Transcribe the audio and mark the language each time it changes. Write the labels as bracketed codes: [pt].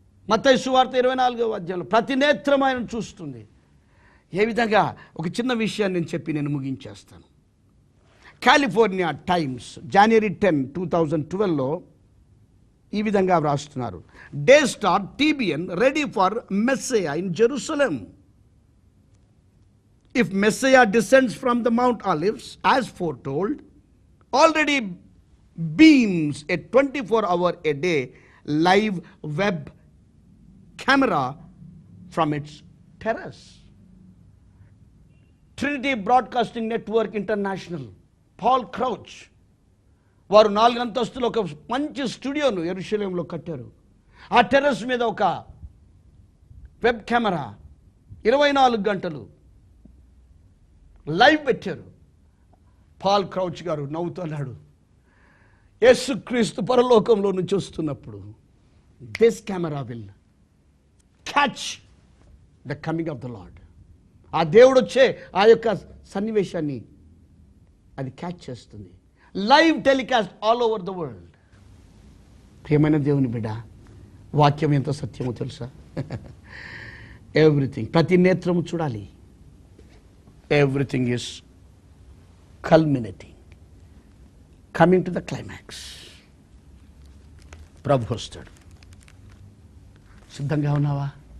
[te] మత్తయి సువార్త 24వ అధ్యాయంలో ప్రతి నేత్రం ఆయనను చూస్తుంది. ఏ విధంగా? ఒక చిన్న విషయాన్ని నేను చెప్పి నేను ముగించేస్తాను. కాలిఫోర్నియా టైమ్స్ January 10, 2012లో ఈ విధంగా వ్రాస్తున్నారు. [en] Day star TBN ready for Messiah in Jerusalem. If Messiah descends from the Mount Olives as foretold, already beams a 24-hour a day live web camera from its terrace. [te] Trinity Broadcasting Network International, Paul Crouch, వారు 4 అంతస్తులు ఒక మంచి స్టూడియోను యెరూషలేంలో కట్టారు. ఆ terrace మీద ఒక web camera 24 గంటలు live పెట్టారు. పాల్ క్రౌచ్ గారు నవ్వుతున్నాడు. యేసుక్రీస్తు పరలోకంలో నుంచి వస్తున్నప్పుడు [en] This camera will catch the coming of the Lord. [te] ఆ దేవుడు వచ్చే ఆ యొక్క సన్నివేశాన్ని అది క్యాచ్ చేస్తుంది. [en] Live telecast all over the world. [te] ప్రియమైన దేవుని బిడ్డ, వాక్యం ఎంత సత్యమో తెలుసా? ఎవ్రీథింగ్, ప్రతి నేత్రము చూడాలి. [en] Everything is culminating, coming to the climax. [te] ప్రభు వస్తాడు. సిద్ధంగా ఉన్నావా?